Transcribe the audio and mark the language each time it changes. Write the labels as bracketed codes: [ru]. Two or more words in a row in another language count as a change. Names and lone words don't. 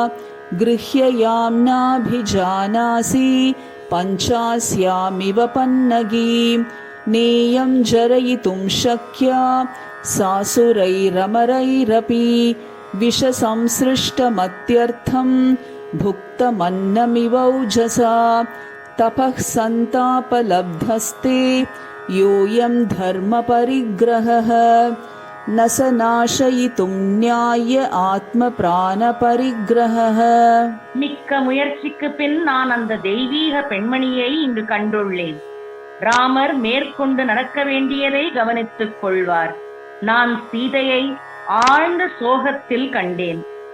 [sa] गृह्ययांनाभिजानासि पञ्चास्यामिव पन्नगीम् नेयं जरयितुं शक्या सासुरैरमरैरपि விஷசம்ஸ்ருஷ்டமத்யர்த்தம் भुक्तमन्नमिवौजसा तपः सन्तापलब्धस्ते योऽयं धर्मपरिग्रहः न स नाशयितुं न्याय ஆத்மபிராணபரிக்கிரஹः. [ta] மிக்க முயற்சிக்கு பின் நான் அந்த தெய்வீக பெண்மணியை இங்கு கண்டுள்ளேன். ராமர் மேற்கொண்டு நடக்க வேண்டியதை கவனித்துக் கொள்வார். நான் சீதையை ஆழ்ந்த சோகத்தில் கண்டேன்.